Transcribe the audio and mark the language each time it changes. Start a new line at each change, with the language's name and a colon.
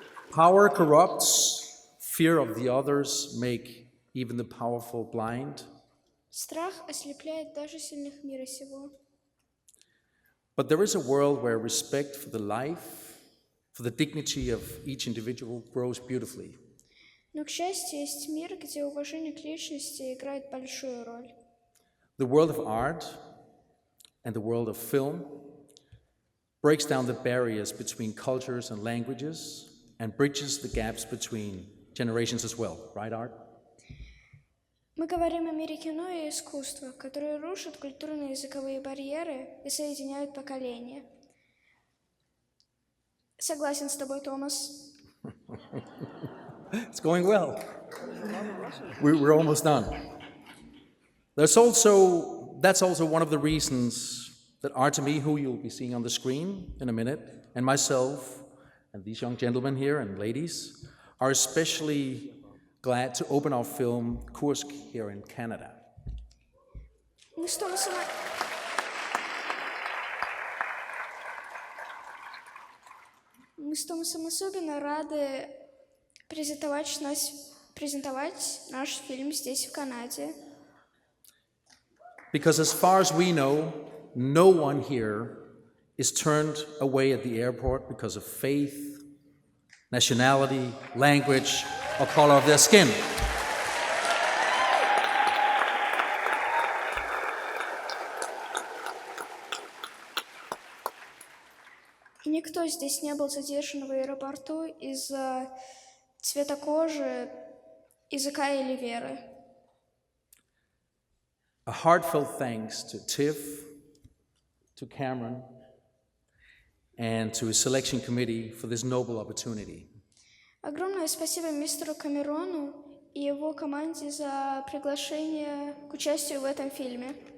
English: Power corrupts, fear of the others make even the powerful blind.
Russian: Страх ослепляет даже сильных мира сего.
English: But there is a world where respect for the life, for the dignity of each individual grows beautifully.
Russian: Но, к счастью, есть мир, где уважение к личности играет большую роль.
English: The world of art and the world of film breaks down the barriers between cultures and languages and bridges the gaps between generations as well. Right, Art?
Russian: Мы говорим о мире кино и искусства, которые рушат культурные и языковые барьеры и соединяют поколения. Согласен с тобой, Томас.
English: It's going well. We're almost done. That's also one of the reasons that Artemiy, who you'll be seeing on the screen in a minute, and myself, and these young gentlemen here and ladies, are especially glad to open our film Kursk here in Canada.
Russian: Мы с Томасом... Мы с Томасом особенно рады презентовать наш фильм здесь, в Канаде.
English: Because as far as we know, no one here is turned away at the airport because of faith, nationality, language, or color of their skin.
Russian: И никто здесь не был задержан в аэропорту из-за цвета кожи, языка или веры.
English: A heartfelt thanks to TIFF, to Cameron, and to his selection committee for this noble opportunity.
Russian: Огромное спасибо мистеру Камерону и его команде за приглашение к участию в этом фильме.